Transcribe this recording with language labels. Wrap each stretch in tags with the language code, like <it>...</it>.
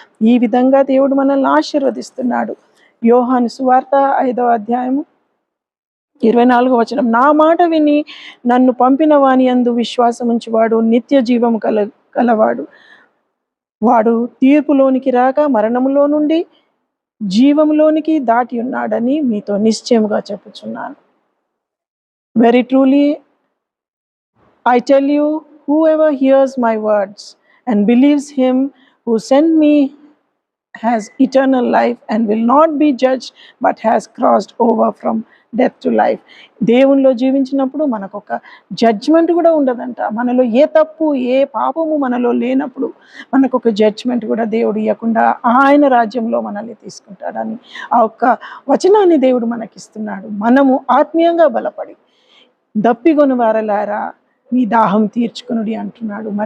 <te>ఈ విధంగా దేవుడు మనల్ని ఆశీర్వదిస్తున్నాడు. యోహాను సువార్త 5వ అధ్యాయము 24వ వచనం, నా మాట విని నన్ను పంపిన వాని యందు విశ్వాసం ఉంచువాడు నిత్య జీవము కలవాడు. వాడు తీర్పులోనికి రాక మరణములో నుండి జీవములోనికి దాటి ఉన్నాడని మీతో నిశ్చయముగా చెప్పుచున్నాను.</te> <en>Very truly, I tell you, whoever hears my words and believes Him who sent me has eternal life and will not be judged, but has crossed over from death to life.</en> <te>దేవునిలో జీవించినప్పుడు మనకు ఒక judgement కూడా ఉండదంట. మనలో ఏ తప్పు ఏ పాపము మనలో లేనప్పుడు మనకు ఒక జడ్జ్మెంట్ కూడా దేవుడు ఇవ్వకుండా ఆయన రాజ్యంలో మనల్ని తీసుకుంటాడని ఆ ఒక్క వచనాన్ని దేవుడు మనకిస్తున్నాడు. మనము ఆత్మీయంగా బలపడి దప్పిగొని వారలారా మీ దాహం తీర్చుకొనుడి అంటున్నాడు.</te>